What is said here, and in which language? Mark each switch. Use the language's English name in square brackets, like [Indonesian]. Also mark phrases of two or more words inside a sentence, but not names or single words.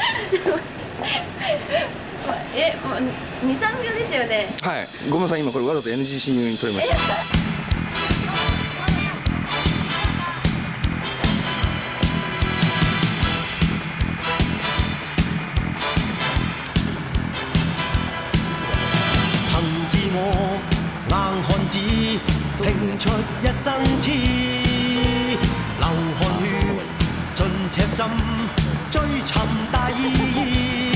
[Japanese] もう2、3秒ですよね。はい、ごめんなさい、今これわざと NG シーンに撮りました。 [Cantonese] 憑自我硬漢子，拼出一生痴，流汗血盡赤心，追尋大意義。